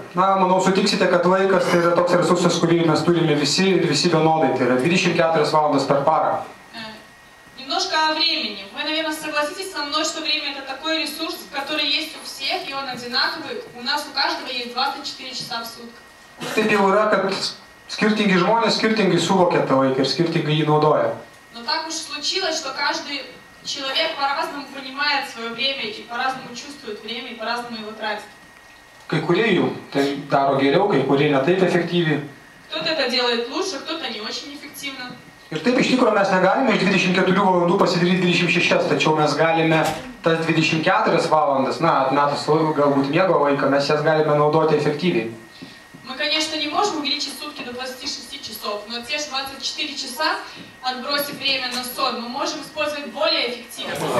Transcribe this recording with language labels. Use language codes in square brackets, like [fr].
[lt] Na, manau, sutiksite, kad laikas tai yra toks resursas, kurį mes turime visi ir visi vienodai. Tai yra 24 valandas per parą. [ru] Немножко о времени. Вы, наверное, согласитесь со мной, что время это такой ресурс, который есть у всех, и он одинаковый. У нас у каждого есть 24 часа в сутках. [lt] Taip jau yra, kad skirtingi žmonės skirtingai suvokia tą laiką ir skirtingai jį naudoja. [ru] Но так уж случилось, что каждый человек по-разному понимает свое время, и по-разному чувствует время, и по-разному его тратит. [lt] Kai kurie jų tai daro geriau, kai kurie ne taip efektyviai. [ru] Кто-то это делает лучше, кто-то не очень эффективно. [lt] Ir taip iš tikrųjų mes negalime iš 24 valandų pasidaryti 26, tačiau mes galime tas 24 valandas, na, atmetus galbūt miego laiką, mes jas galime naudoti efektyviai. [ru] Мы, конечно, не можем увеличить сутки до 26 часов, но те же 24 часа, отбросив время на сон, мы можем использовать более эффективно.